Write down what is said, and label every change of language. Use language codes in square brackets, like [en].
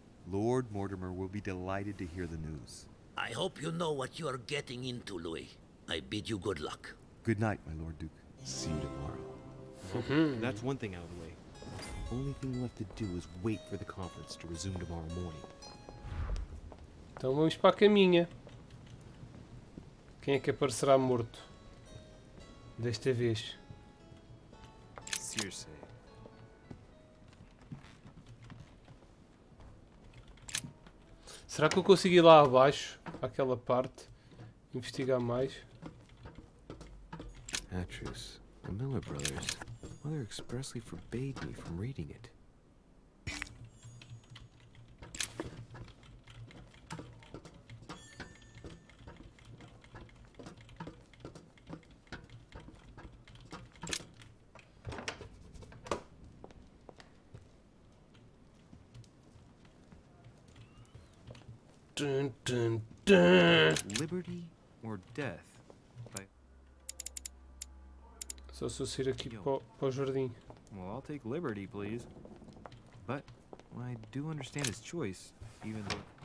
[en] Lord Mortimer will be delighted to hear the news. I hope you know what you are getting into, Louis. I bid you good luck. Good night, my Lord Duke. See you tomorrow. That's one thing out of the way. The only thing left to do is wait for the conference to resume tomorrow morning. [pt] Então vamos para a caminha. Quem é que aparecerá morto? Desta vez. Circe. Será que eu consigo ir lá abaixo, àquela parte, investigar mais? [en] Atreus, the Miller brothers. Mother expressly forbade me from reading it. Dun, dun, dun. Liberty or death? By... [pt] Só se eu sair aqui para o jardim. [en] Well, I'll take liberty, please. But I do understand his choice, even though...